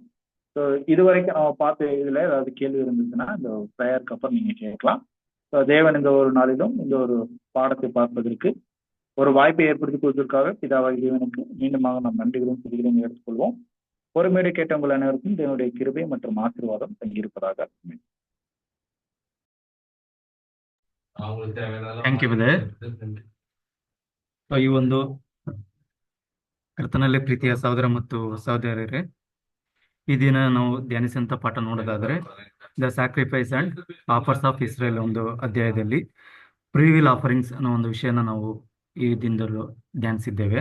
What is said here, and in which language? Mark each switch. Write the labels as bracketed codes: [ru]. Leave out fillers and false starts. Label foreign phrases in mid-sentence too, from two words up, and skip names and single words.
[ta] ஸோ இது வரைக்கும் நம்ம பார்த்த இதுல ஏதாவது கேள்வி இருந்துச்சுன்னா இந்த ப்ரேயருக்கு அப்புறம் நீங்க கேட்கலாம். ஸோ தேவன் இந்த ஒரு நாளிலும் இந்த ஒரு பாடத்தை பார்ப்பதற்கு ஒரு வாய்ப்பை ஏற்படுத்தி கொடுத்ததற்காக பிதாவாகிய தேவனுக்கு மீண்டுமாக நாம் நன்றிகளும் துதிகளையும் எடுத்துக்கொள்வோம். பொறுமையோடு கேட்டவங்கள் அனைவருக்கும் தேவனுடைய கிருபை மற்றும் ஆசீர்வாதம் தங்கியிருப்பதாக. [en] Thank you brother. [kn] ಈ ಒಂದು ಕರ್ತನಲ್ಲಿ ಪ್ರೀತಿಯ ಸಹೋದರ ಮತ್ತು ಸಹೋದರರೇ, ಈ ದಿನ ನಾವು ಧ್ಯಾನಿಸಿದಂಥ ಪಾಠ ನೋಡೋದಾದ್ರೆ ದ ಸ್ಯಾಕ್ರಿಫೈಸ್ ಅಂಡ್ ಆಫರ್ಸ್ ಆಫ್ ಇಸ್ರೇಲ್ ಒಂದು ಅಧ್ಯಾಯದಲ್ಲಿ [en] freewill offerings [kn] ಅನ್ನೋ ಒಂದು ವಿಷಯನ ನಾವು ಈ ದಿನದಲ್ಲೂ ಧ್ಯಾನಿಸಿದ್ದೇವೆ.